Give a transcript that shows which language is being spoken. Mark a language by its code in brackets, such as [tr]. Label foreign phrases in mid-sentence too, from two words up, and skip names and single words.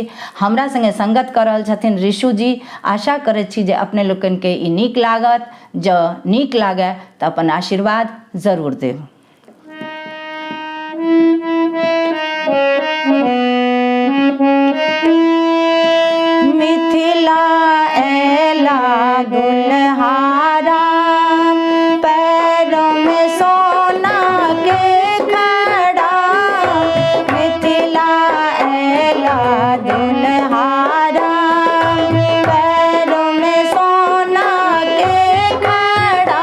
[mai] हमरा संगे संगत कर रहल छथिन ऋषु जी। आशा करैत छी जे अपने लोकनि के ई नीक लागत। जँ नीक लागे तऽ अपन आशीर्वाद जरूर देब। मिथिला एला दुल्हारा, पैरों में सोना के खड़ा। मिथिला एला दुल्हारा, पैरों में सोना के खड़ा।